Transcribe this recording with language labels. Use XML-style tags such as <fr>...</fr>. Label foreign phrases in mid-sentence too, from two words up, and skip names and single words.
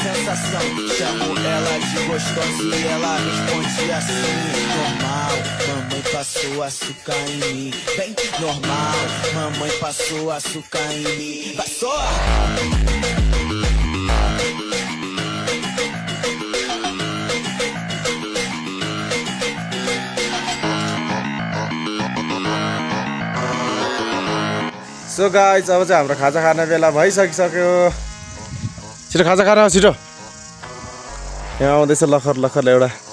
<pt>sensação. Chamo ela de gostosa e ela responde assim: normal, mamãe passou açúcar em mim. Bem normal, mamãe passou açúcar em mim. Vai só!</pt> <en>so guys</en> <ne>अब चाहिँ हाम्रो खाजा खाने बेला भइसकिसक्यो छिटो खाजा खान छिटो यहाँ आउँदैछ लखर लखर एउटा</ne>